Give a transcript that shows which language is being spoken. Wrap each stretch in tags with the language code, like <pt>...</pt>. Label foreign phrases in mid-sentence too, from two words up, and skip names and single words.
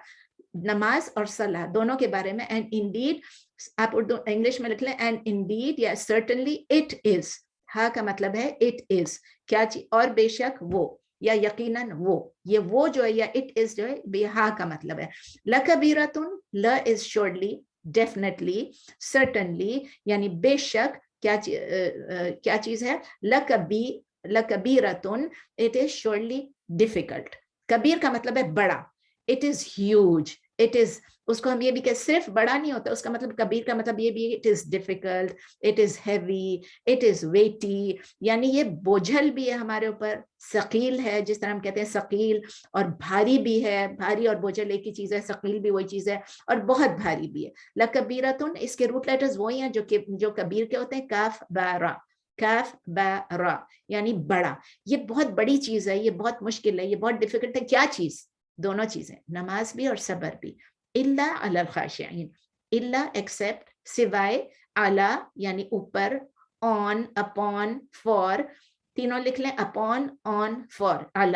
<ur>نماز اور صلاح دونوں کے بارے میں.</ur> <en>and indeed,</en> <ur>آپ اردو انگلش میں لکھ لیں,</ur> <en>and indeed</en> <ur>یا</ur> <en>certainly it is,</en> <ur>ہاں کا مطلب ہے</ur> <en>it is,</en> <ur>کیا چیز, اور بے شک وہ, یا یقیناً وہ, یہ وہ جو ہے یا</ur> <en>it is</en> <ur>جو ہے, بے ہاں کا مطلب ہے. لکبیرتن,</ur> <en>l is surely, definitely, certainly,</en> <ur>یعنی بے شک, کیا چیز ہے؟</ur> <en>لکبیرتن, it is surely difficult.</en> <ur>کبیر کا مطلب ہے بڑا,</ur> <en>it is huge, it is,</en> <ur>اس کو ہم یہ بھی کہ صرف بڑا نہیں ہوتا, اس کا مطلب کبیر کا مطلب یہ بھی ہے,</ur> <en>it is difficult, it is heavy, it is weighty,</en> <ur>یعنی یہ بوجھل بھی ہے ہمارے اوپر, ثقیل ہے, جس طرح ہم کہتے ہیں ثقیل, اور بھاری بھی ہے. بھاری اور بوجھل ایک ہی چیز ہے, ثقیل بھی وہی چیز ہے, اور بہت بھاری بھی ہے. لکبیرتن, اس کے</ur> <en>root letters</en> <ur>وہی ہیں جو کبیر کے ہوتے ہیں, کاف با را, کاف با را, یعنی بڑا. یہ بہت بڑی چیز ہے, یہ بہت مشکل ہے, یہ بہت ڈیفیکلٹ ہے. کیا چیز؟ دونوں چیزیں, نماز بھی اور صبر بھی.</ur> <ar>اللہ علی الخاشعین,</ar> <ur>اللہ ایکسپٹ, سوائے, علی یعنی اوپر,</ur> <en>on, upon, for,</en> <ur>تینوں لکھ لیں,</ur> <en>upon, on, for,</en> <ur>علی.</ur>